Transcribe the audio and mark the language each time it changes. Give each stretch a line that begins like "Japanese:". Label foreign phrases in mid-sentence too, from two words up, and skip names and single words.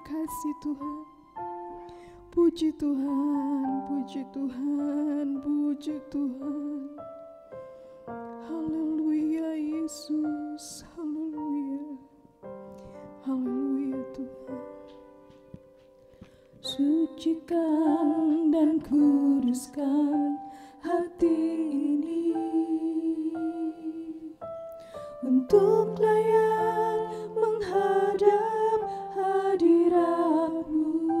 Indonesian: kasih Tuhan. Puji Tuhan, puji Tuhan, puji Tuhan. Haleluya Yesus, haleluya. Haleluya Tuhan. Sucikan dan kuduskan hati ini untuk layak menghadap hadirat-Mu.